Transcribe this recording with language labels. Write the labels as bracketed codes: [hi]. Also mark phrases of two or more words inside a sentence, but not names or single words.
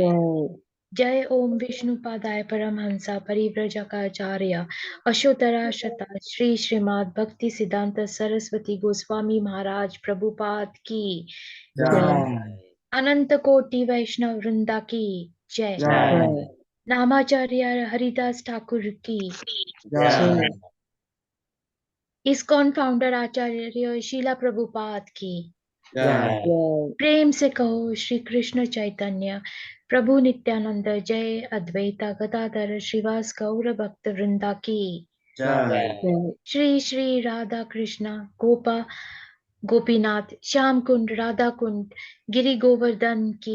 [hi] जय ॐ विष्णुपादाय परमहंस परिव्राजकाचार्य अष्टोत्तर शत श्री श्रीमद् भक्ति सिद्धान्त सरस्वती गोस्वामी महाराज प्रभुपाद की Jai. अनंत कोटि वैष्णव वृंद की जय Jai. नामाचार्य हरिदास ठाकुर की Jai. ISKCON फाउंडर आचार्य श्रील प्रभुपाद की Jai. प्रेम से कहो श्री कृष्ण चैतन्य प्रभु नित्यानंद जय अद्वैता गदाधर श्रीवास गौर भक्त वृंदा की Jai. श्री श्री राधा कृष्ण गोपा गोपीनाथ श्याम कुंड राधा कुंड गिरि गोवर्धन की